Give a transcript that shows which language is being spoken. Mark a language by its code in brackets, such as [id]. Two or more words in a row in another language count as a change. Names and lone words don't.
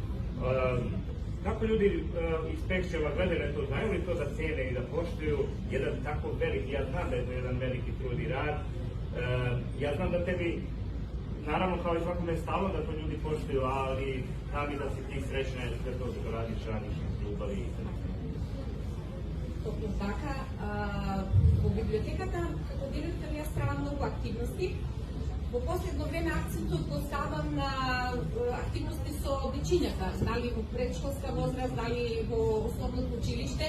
[sr] Kako ljudi iz Peščeva gledaju na to, znaju li to da cene i da poštuju jedan tako veliki, ja znam da je to jedan veliki trud i rad, ja znam da tebi, naravno kao i svakome je stalo da to ljudi poštuju, ali znam i da si ti srećna jer sve to što radiš iz ljubavi i srca. [mk] Точно така, во библиотеката, како директор, јас правам многу активности. Во последно време акцентот го ставам на активности со дечињата, дали во предшколска возраст, дали во основното училиште.